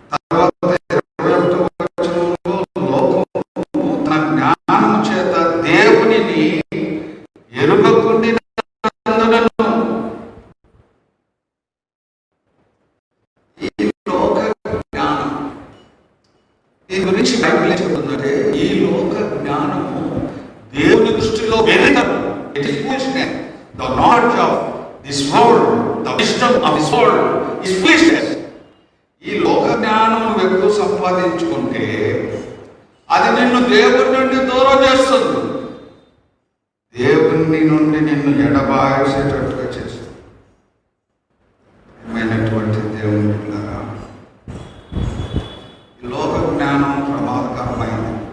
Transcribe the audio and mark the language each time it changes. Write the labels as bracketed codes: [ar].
[te] తర్వాత 21వ వచనంలో లోకము తన జ్ఞానము చేత దేవునిని ఎరుగకుండినందున ఈ లోక జ్ఞానం, దీని గురించి బైబిల్ ఏం చెప్తుందంటే ఈ లోక జ్ఞానము దేవుని దృష్టిలో వెర్రితనం. [en] It is foolishness. The knowledge of this world, the wisdom of this world is foolishness. [te] ఈ లోక జ్ఞానం నువ్వు ఎక్కువ సంపాదించుకుంటే అది నిన్ను దేవుని నుండి దూరం చేస్తుంది. దేవుని నుండి నిన్ను ఎడబాసేటట్టుగా చేస్తుంది. ఏమైనటువంటి దేవుని బిడ్డలారా, ఈ లోక జ్ఞానం ప్రమాదకరమైనది.